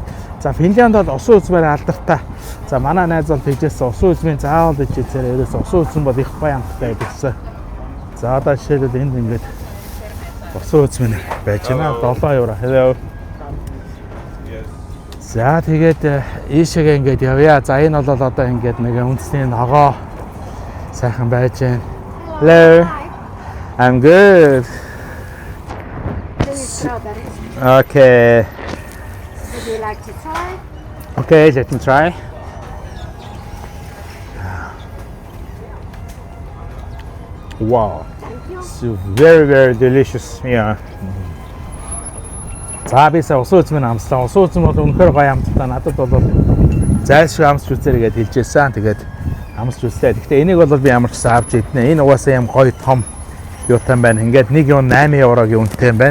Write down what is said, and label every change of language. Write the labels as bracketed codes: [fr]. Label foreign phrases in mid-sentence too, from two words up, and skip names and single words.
[mn] За Финлянд бол усан үзмээр алдартай. За манай найз бол тэгжсэн усан үзмийн заавал ижээсээр ерөөс усан үзм бол их гоё амттай гэсэн. За одоо жишээлбэл энд ингээд усан үзмэн байж байна. 7 евро. Hello. За тэгээд ийшээгээ ингээд явъя. За энэ бол одоо ингээд нэг үндэсний ногоо сайхан байж байна. [en] Hello. I'm good. Okay. Would you like to try? Okay, let me try. Wow. It's very delicious. Yeah. [mn] За би сая усан үзмэн амслаа. Усан үзм бол үнэхээр гоё амттай. Надад бол зайлшгүй амсч үзээрэй гэж хэлжсэн. Тэгээд амсч үзлээ. Гэхдээ энийг бол би ямар ч гэсэн авч иднэ. Энэ угаасаа юм гоё том юутай байна. Ингээд нэг юм 8 еврогийн үнэтэй юм байна.